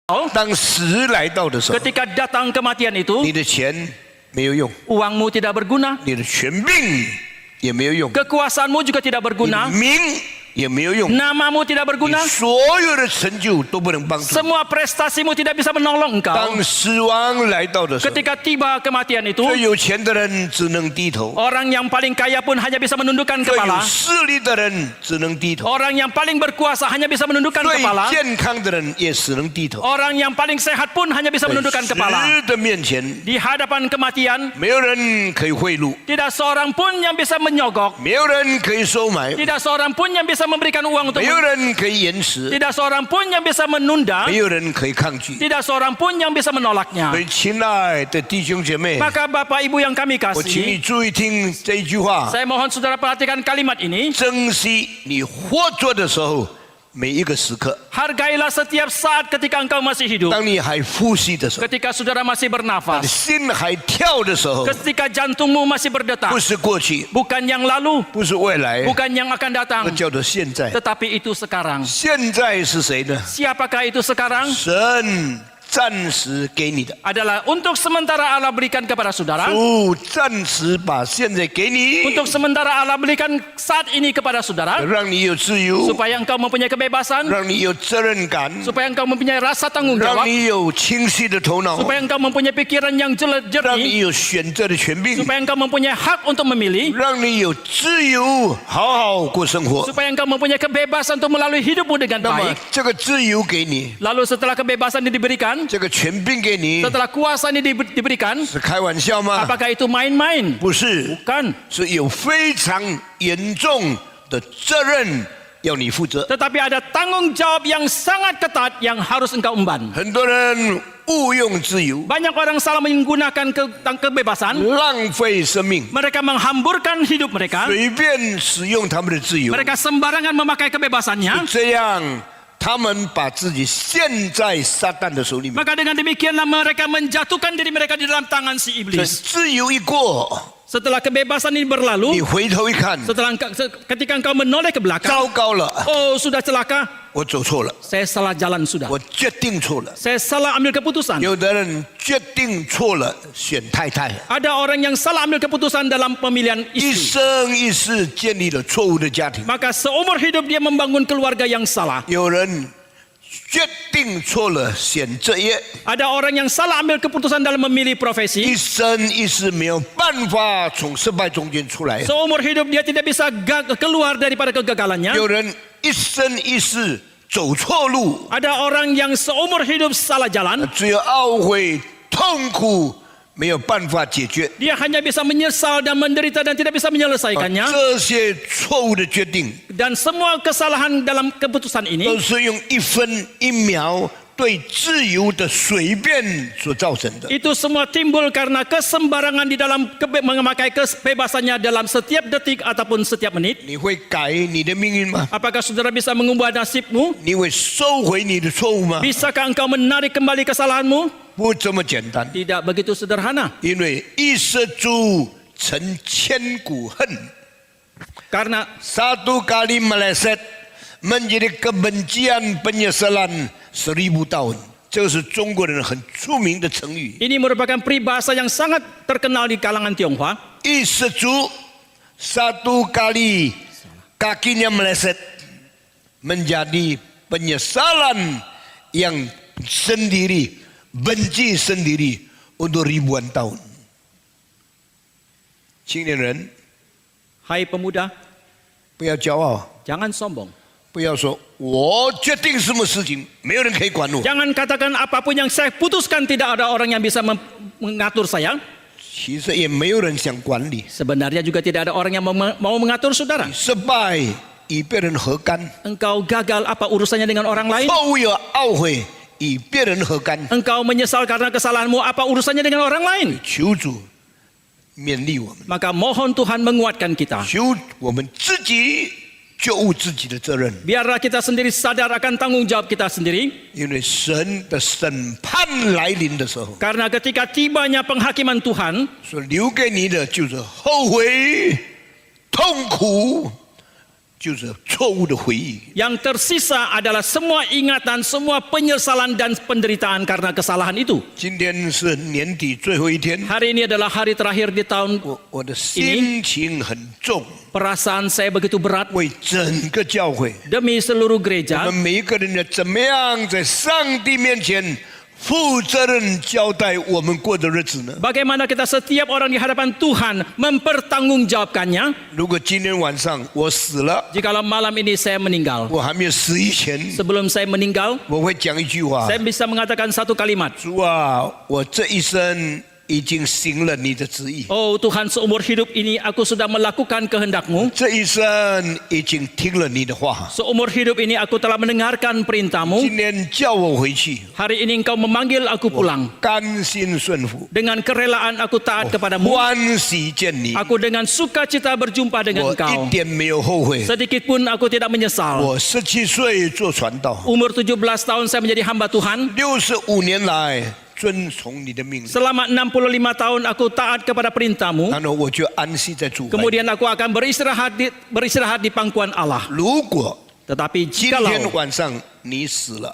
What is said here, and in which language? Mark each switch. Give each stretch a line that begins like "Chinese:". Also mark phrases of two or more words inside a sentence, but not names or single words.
Chinese: 当死来到的时候，
Indonesian: ketika datang kematian itu,
Chinese: 你的钱没有用，
Indonesian: uangmu tidak berguna,
Chinese: 你的权柄也没有用，
Indonesian: kekuasaanmu juga tidak
Chinese: 你的
Indonesian: berguna,
Chinese: 名也没有用，
Indonesian: namamu tidak
Chinese: 你
Indonesian: berguna,
Chinese: 所有的成就都不能帮助。
Indonesian: semua prestasimu tidak bisa menolong engkau.
Chinese: 当死亡来到的时候，
Indonesian: Ketika tiba kematian itu,
Chinese: 最有钱的人只能低头，
Indonesian: orang yang paling kaya pun hanya bisa menundukkan
Chinese: 最有
Indonesian: kepala.
Chinese: 势力的人只能低头，
Indonesian: Orang yang paling berkuasa hanya bisa menundukkan
Chinese: 最
Indonesian: kepala.
Chinese: 健康的人也只能低头。
Indonesian: Orang yang paling sehat pun hanya bisa
Chinese: 在
Indonesian: menundukkan
Chinese: 死
Indonesian: kepala.
Chinese: 的面前，
Indonesian: Di hadapan kematian,
Chinese: 没有人可以贿赂，
Indonesian: tidak seorang pun yang bisa menyogok.
Chinese: 没有人可以收买，
Indonesian: Tidak seorang pun yang bisa memberikan uang untuk
Chinese: 没有人可以延迟，
Indonesian: Tidak seorang pun yang bisa menunda.
Chinese: 没有人可以抗拒。
Indonesian: Tidak seorang pun yang bisa menolaknya.
Chinese: 所以，亲爱的弟兄姐妹，
Indonesian: Maka Bapak Ibu yang kami
Chinese: 我请你
Indonesian: kasih,
Chinese: 注意听这一句话：
Indonesian: saya mohon saudara perhatikan kalimat ini.
Chinese: 珍惜你活着的时候每一个时刻。
Indonesian: Hargailah setiap saat ketika engkau masih hidup.
Chinese: 当你还呼吸的时候，
Indonesian: Ketika saudara masih
Chinese: 你的
Indonesian: bernafas.
Chinese: 心还跳的时候，
Indonesian: Ketika jantungmu masih berdetak.
Chinese: 不是过去，
Indonesian: Bukan yang lalu,
Chinese: 不是未来，
Indonesian: bukan yang akan datang,
Chinese: 那叫做现在。
Indonesian: tetapi itu sekarang.
Chinese: 现在是谁呢？
Indonesian: Siapakah itu sekarang?
Chinese: 神暂时给你的，
Indonesian: Adalah untuk sementara Allah berikan kepada saudara.
Chinese: 主暂时把现在给你，
Indonesian: Untuk sementara Allah berikan saat ini kepada saudara.
Chinese: 让你有自由，
Indonesian: Supaya engkau mempunyai kebebasan.
Chinese: 让你有责任感，
Indonesian: Supaya engkau mempunyai rasa tanggung
Chinese: 让
Indonesian: jawab.
Chinese: 你有清晰的头脑，
Indonesian: Supaya engkau mempunyai pikiran yang
Chinese: 让
Indonesian: jernih.
Chinese: 你有选择的权柄，
Indonesian: Supaya engkau mempunyai hak untuk memilih.
Chinese: 让你有自由，好好过生活。
Indonesian: Supaya engkau mempunyai kebebasan untuk melalui hidupmu dengan
Chinese: 那么
Indonesian: baik.
Chinese: 这个自由给你，
Indonesian: Lalu setelah kebebasan ini diberikan,
Chinese: 这个权柄给你，
Indonesian: setelah kuasa ini diberikan,
Chinese: 是开玩笑吗？
Indonesian: apakah itu main-main?
Chinese: 不是，
Indonesian: Bukan.
Chinese: 是有非常严重的责任要你负责。
Indonesian: Tetapi ada tanggung jawab yang sangat ketat yang harus engkau emban.
Chinese: 很多人误用自由，
Indonesian: Banyak orang salah menggunakan kebebasan.
Chinese: 浪费生命，
Indonesian: Mereka menghamburkan hidup mereka.
Chinese: 随便使用他们的自由，
Indonesian: Mereka sembarangan memakai kebebasannya.
Chinese: 这样他们把自己陷在撒旦的手里面。
Indonesian: Maka dengan demikianlah mereka menjatuhkan diri mereka di dalam tangan si
Chinese: 这
Indonesian: iblis.
Chinese: 自由一过，
Indonesian: Setelah kebebasan ini berlalu,
Chinese: 你回头一看，
Indonesian: ketika engkau menoleh ke belakang,
Chinese: 糟糕了，
Indonesian: oh sudah celaka,
Chinese: 我走错了，
Indonesian: saya salah jalan sudah.
Chinese: 我决定错了。
Indonesian: Saya salah ambil keputusan.
Chinese: 有的人决定错了，选太太，
Indonesian: Ada orang yang salah ambil keputusan dalam pemilihan
Chinese: 一
Indonesian: istri.
Chinese: 生一世建立了错误的家庭。
Indonesian: Maka seumur hidup dia membangun keluarga yang salah.
Chinese: 有人决定错了，选这业，
Indonesian: Ada orang yang salah ambil keputusan dalam memilih
Chinese: 一
Indonesian: profesi.
Chinese: 生一世没有办法从失败中间出来。
Indonesian: Seumur hidup dia tidak bisa keluar daripada kegagalannya.
Chinese: 有人一生一世走错路，
Indonesian: Ada orang yang seumur hidup salah jalan.
Chinese: 只有懊悔、痛苦，没有办法解决。
Indonesian: Dia hanya bisa menyesal dan menderita dan tidak bisa menyelesaikannya.
Chinese: 这些错误的决定，
Indonesian: Dan semua kesalahan dalam keputusan
Chinese: 都
Indonesian: ini
Chinese: 是用一分一秒对自由的随便所造成的。
Indonesian: itu semua timbul karena kesembarangan di dalam memakai kebebasannya dalam setiap detik ataupun setiap menit.
Chinese: 你会改你的命运吗？
Indonesian: Apakah saudara bisa mengubah nasibmu?
Chinese: 你会收回你的错误吗？
Indonesian: Bisakah engkau menarik kembali kesalahanmu?
Chinese: 不这么简单，
Indonesian: Tidak begitu sederhana.
Chinese: 因为一失足成千古恨。
Indonesian: Karena Satu kali meleset menjadi kebencian penyesalan 1000 tahun，
Chinese: 这是中国人很出名的成语。
Indonesian: ini merupakan peribahasa yang sangat terkenal di kalangan Tionghoa.
Chinese: 一失足
Indonesian: ，satu kali kakinya meleset menjadi penyesalan yang sendiri, benci sendiri untuk ribuan tahun。
Chinese: 青年人，
Indonesian: Hai pemuda,
Chinese: 不要骄傲，
Indonesian: jangan sombong.
Chinese: 不要说我决定什么事情，没有人可以管我。
Indonesian: Jangan katakan apapun yang saya putuskan tidak ada orang yang bisa mengatur saya.
Chinese: 其实也没有人想管理。
Indonesian: Sebenarnya juga tidak ada orang yang mau mengatur saudara.
Chinese: 失败与别人何干？
Indonesian: Engkau gagal, apa urusannya dengan orang lain?
Chinese: 错误有懊悔与别人何干？
Indonesian: Engkau menyesal karena kesalahanmu, apa urusannya dengan orang lain?
Chinese: 求主勉励我们，
Indonesian: Maka mohon Tuhan menguatkan kita.
Chinese: 求我们自己就务自己的责任，
Indonesian: Biarlah kita sendiri sadar akan tanggung jawab kita sendiri.
Chinese: 因为神的审判来临的时候，
Indonesian: Karena ketika tibanya penghakiman Tuhan,
Chinese: 所留给你的就是后悔、痛苦、 就是错误的回忆。
Indonesian: Yang tersisa adalah semua ingatan, semua penyesalan dan penderitaan karena kesalahan itu.
Chinese: 今天是年底最后一天，
Indonesian: Hari ini adalah hari terakhir di tahun.
Chinese: 我的心情很重，
Indonesian: Perasaan saya begitu berat
Chinese: 为整个教会，
Indonesian: demi seluruh
Chinese: 我
Indonesian: gereja.
Chinese: 们每一个人要怎么样在上帝面前负责任交代我们过的日子呢？
Indonesian: Bagaimana kita setiap orang di hadapan Tuhan mempertanggungjawabkannya.
Chinese: 如果今天晚上我死了，
Indonesian: Jikalau malam ini saya meninggal,
Chinese: 我还没有死以前，
Indonesian: sebelum saya meninggal,
Chinese: 我会讲一句话
Indonesian: saya bisa mengatakan satu kalimat.
Chinese: 主啊，我这一生已经行了你的旨意，
Indonesian: Oh Tuhan, seumur hidup ini aku sudah melakukan kehendak-Mu.
Chinese: 这一生已经听了你的话。
Indonesian: Seumur hidup ini aku telah mendengarkan perintah-Mu.
Chinese: 今天叫我回去，
Indonesian: Hari ini Engkau memanggil aku pulang.
Chinese: 甘心顺服，
Indonesian: Dengan kerelaan aku taat kepadamu.
Chinese: 欢喜见你，
Indonesian: Aku dengan sukacita berjumpa dengan
Chinese: 我
Indonesian: Engkau.
Chinese: 一点没有后悔。
Indonesian: Sedikit pun aku tidak menyesal.
Chinese: 我17岁做传道，
Indonesian: Umur 17 tahun saya menjadi hamba Tuhan.
Chinese: 65 年来遵从你的命令，
Indonesian: Selama 65 tahun aku taat kepada perintah-Mu.
Chinese: 然后我就安息在主怀里。
Indonesian: Kemudian aku akan beristirahat di pangkuan Allah.
Chinese: 如果
Indonesian: Tetapi
Chinese: 今天
Indonesian: jikalau
Chinese: 晚上你死了，